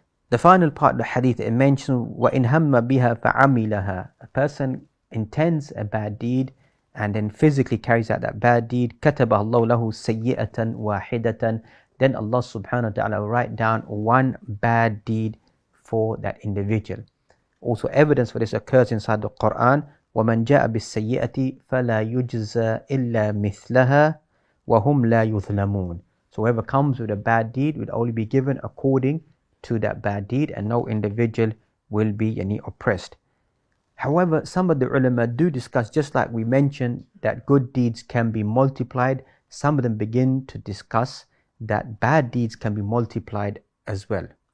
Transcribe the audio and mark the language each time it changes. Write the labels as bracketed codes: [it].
[en] The final part of the hadith, it mentions [ar] وَإِنْ هَمَّ بِهَا فَعَمِلَهَا, [en] a person intends a bad deed and then physically carries out that bad deed, [ar] كَتَبَ اللَّهُ لَهُ سَيِّئَةً وَاحِدَةً, [en] then Allah subhanahu wa ta'ala will write down one bad deed for that individual. Also evidence for this occurs inside the Quran, [ar] وَمَنْ جَاءَ بِالسَّيِّئَةِ فَلَا يُجْزَى إِلَّا مِثْلَهَا وَهُمْ لَا يُظْلَمُونَ. [en] So whoever comes with a bad deed will only be given according to that bad deed, and no individual will be oppressed. However, some of the ulama do discuss, just like we mentioned that good deeds can be multiplied, some of them begin to discuss that bad deeds can be multiplied as well.